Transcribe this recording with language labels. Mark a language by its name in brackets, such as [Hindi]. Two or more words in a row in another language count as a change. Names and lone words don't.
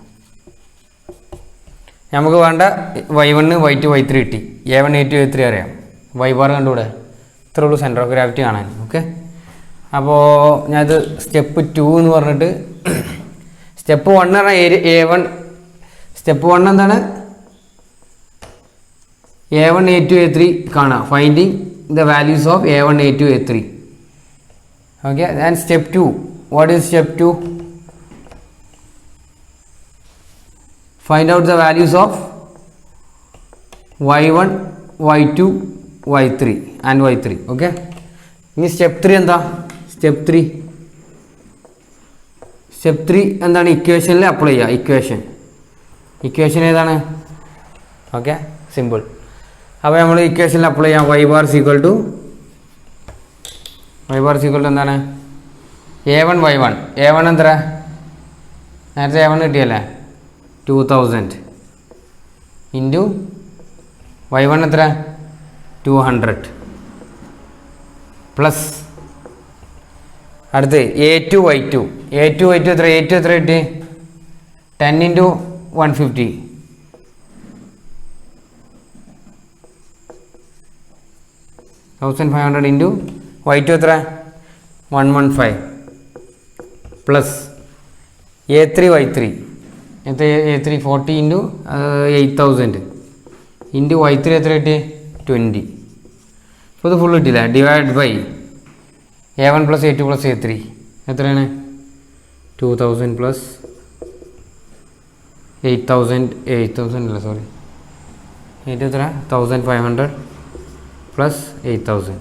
[Malayalam] നമുക്ക് വേണ്ട Y1 Y2 Y3 കിട്ടി. A1 A2 A3 അറിയാം. Y ബാർ കണ്ടുകൂടെ? ഇത്രേ ഉള്ളൂ [English] center of gravity [Malayalam] കാണാൻ. ഓക്കെ. അപ്പോൾ ഞാനത് സ്റ്റെപ്പ് 2 എന്ന് പറഞ്ഞിട്ട്, സ്റ്റെപ്പ് 1 പറഞ്ഞാൽ A1. സ്റ്റെപ്പ് 1 എന്താണ്? A1 A2 A3 കാണാം. [English] finding the values of A1 A2 A3. okay. and step 2. what is step 2? find out the values of Y1 Y2 Y3 and Y3. okay. [Malayalam] ഇനി സ്റ്റെപ്പ് 3 എന്താ? സ്റ്റെപ്പ് 3 എന്താണ്? ഇക്വേഷനിൽ അപ്ലൈ ചെയ്യുക. ഇക്വേഷൻ ഏതാണ്? [English] okay. simple. [Malayalam] അപ്പോൾ നമ്മൾ ഇക്വേഷനിൽ അപ്ലൈ ചെയ്യാം. Y ബാർ എന്താണ്? A1 Y1. A1 എത്ര? നേരത്തെ A1 കിട്ടിയല്ലേ? 2000 ഇൻറ്റു Y1 എത്ര? 200 പ്ലസ് അടുത്ത് A2Y2 എത്ര കിട്ടി 10 into 150 1500 into Y2 എത്ര 115 പ്ലസ് A3Y3 എത്ര A3 40 into 8000 into Y3 എത്ര കിട്ടി 20. ഇപ്പോൾ ഇത് ഫുൾ കിട്ടില്ല. [English] divide by A1 plus A2 plus A3 [Malayalam] എത്രയാണ് 2000 പ്ലസ് 8000 അല്ല സോറി 8 എത്ര 1500 പ്ലസ് 8000.